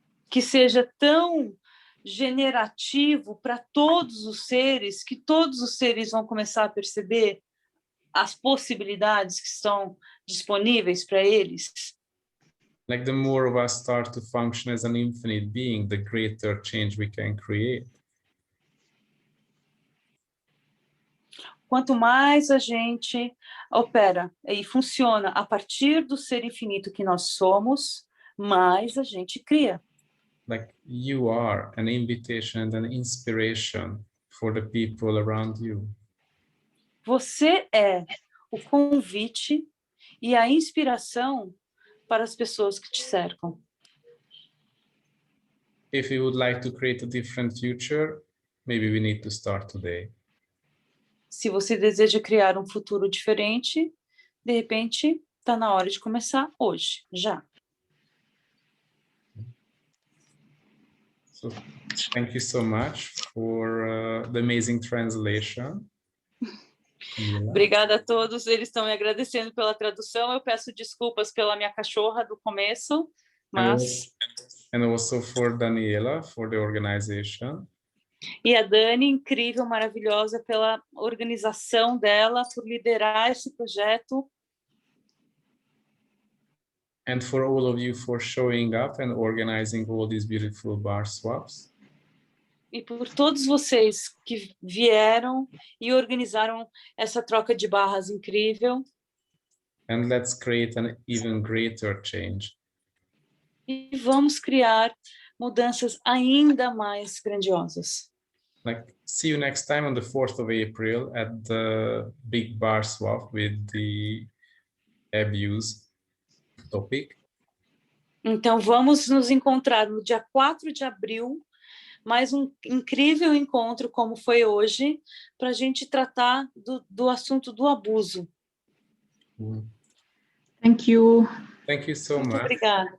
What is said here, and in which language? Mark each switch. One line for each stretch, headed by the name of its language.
Portuguese: Que seja tão generativo para todos os seres, que todos os seres vão começar a perceber as possibilidades que estão disponíveis para eles.
English: Like the more of us start to function as an infinite being, the greater change we can create.
Portuguese: Quanto mais a gente opera e funciona a partir do ser infinito que nós somos, mais a gente cria.
English: Like you are an invitation and an inspiration for the people around you.
Portuguese: Você é o convite e a inspiração para as pessoas que te cercam.
English: If you would like to create a different future, maybe we need to start today.
Portuguese: Se você deseja criar um futuro diferente, de repente, está na hora de começar hoje, já.
English: So thank you so much for the amazing translation.
Portuguese: Obrigada a todos, eles estão me agradecendo pela tradução. Eu peço desculpas pela minha cachorra do começo, mas...
English: And also for Daniela, for the organization.
Portuguese: E a Dani, incrível, maravilhosa, pela organização dela, por liderar esse projeto.
English: And for all of you for showing up and organizing all these beautiful bar swaps.
Portuguese: E por todos vocês que vieram e organizaram essa troca de barras incrível.
English: And let's create an even greater change.
Portuguese: E vamos criar mudanças ainda mais grandiosas.
English: Like, see you next time on the 4th of April at the big bar swap with the abuse topic.
Portuguese: Então, vamos nos encontrar no dia 4 de abril, mais um incrível encontro como foi hoje, para a gente tratar do assunto do abuso.
English: Thank you. Thank you so
Portuguese: Muito
English: much.
Portuguese: obrigada.